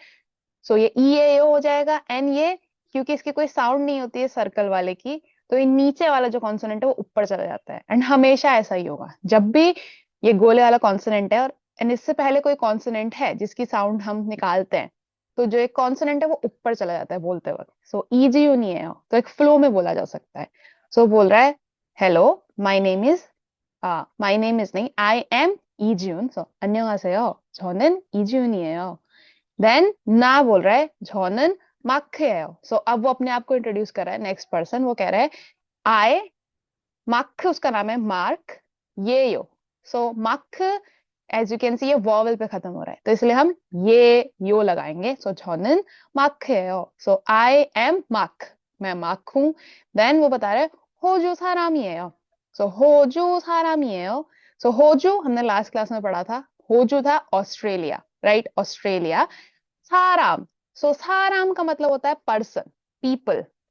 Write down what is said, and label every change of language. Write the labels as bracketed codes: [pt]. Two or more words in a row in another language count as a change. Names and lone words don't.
[hi] सो ये ई ए यो हो जाएगा, एंड ये क्योंकि इसकी कोई साउंड नहीं होती है सर्कल वाले की, तो ये नीचे वाला जो कॉन्सोनेंट है वो ऊपर चला जाता है, एंड हमेशा ऐसा ही होगा जब भी ये गोले वाला कॉन्सोनेंट है, और एंड इससे पहले कोई कॉन्सोनेंट है जिसकी साउंड हम निकालते हैं, तो जो एक कॉन्सोनेंट है वो ऊपर चला जाता है बोलते वक्त। सो इजी यू नहीं है, तो एक फ्लो में बोला जा सकता है। सो बोल रहा है [en] hello my name is, my name is नहीं, I am 이지훈, so 안녕하세요. [ko] 저는 이지훈이에요. [hi] देन ना बोल रहा है [ko] 저는 마크예요. [hi] सो अब वो अपने आप को इंट्रोड्यूस कर रहा है, नेक्स्ट पर्सन, वो कह रहा है आई मार्क, उसका नाम है मार्क ये यो। सो मार्क, [en] as you can see [hi] ये वॉवल पे खत्म हो रहा है, तो इसलिए हम ये यो लगाएंगे। [ko] सो 저는 마크예요. [hi] सो [en] I am Mark, [hi] मैं मार्क हूं। देन वो बता रहे हैं [ko] 호주 사람이에요. [hi] सो [ko] 호주 사람이에요. [hi] सो होजू हमने [en] last class [hi] में पढ़ा था, होजू था ऑस्ट्रेलिया, राइट? ऑस्ट्रेलिया। साराम, सो साराम का मतलब होता है [en] person, people.